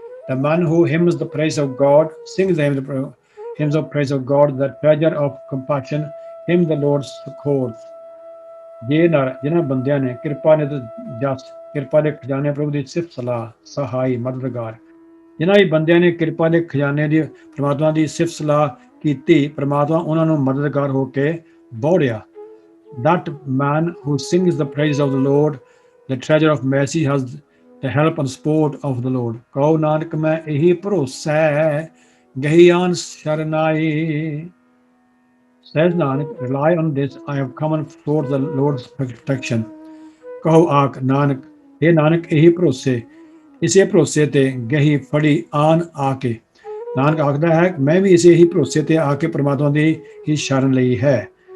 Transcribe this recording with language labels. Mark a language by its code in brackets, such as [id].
[en] The man who hymns the praise of God, sings the hymns of praise of God, the treasure of compassion, him the Lord succors. [pa] ਜਿਨ੍ਹਾਂ ਬੰਦਿਆਂ ਨੇ ਕਿਰਪਾ ਦੇ ਖਜ਼ਾਨੇ ਪ੍ਰਭੂ ਦੀ ਸਿਫਤ ਸਲਾਹ ਸਹਾਈ ਮਦਦਗਾਰ, ਜਿਨ੍ਹਾਂ ਵੀ ਬੰਦਿਆਂ ਨੇ ਕਿਰਪਾ ਦੇ ਖਜ਼ਾਨੇ ਦੀ ਪਰਮਾਤਮਾ ਦੀ ਸਿਫਤ ਸਲਾਹ ਕੀਤੀ, ਪਰਮਾਤਮਾ ਉਹਨਾਂ ਨੂੰ ਮਦਦਗਾਰ ਹੋ ਕੇ ਬੋੜਿਆ। [en] That man who sings the praise of the Lord, the treasure of mercy, has the help and support of the Lord. [pa] ਕਹੋ ਨਾਨਕ ਮੈਂ ਇਹੀ ਭਰੋਸਾ ਗਹੀਆਨ ਸ਼ਰਨਾਈ। [en] Says Nanak, rely on this, I have come and sought the Lord's protection. [pa] ਕਹੋ ਆਖ ਨਾਨਕ, ਇਹ ਨਾਨਕ ਇਹੀ ਭਰੋਸੇ, ਇਸੇ ਭਰੋਸੇ ਤੇ ਗਹੀ ਫੜੀ ਆਨ ਆ ਕੇ। ਨਾਨਕ ਆਖਦਾ ਹੈ ਮੈਂ ਵੀ ਇਸੇ ਹੀ ਭਰੋਸੇ ਤੇ ਆ ਕੇ ਪਰਮਾਤਮਾ ਦੀ ਹੀ ਸ਼ਰਨ ਲਈ ਹੈ।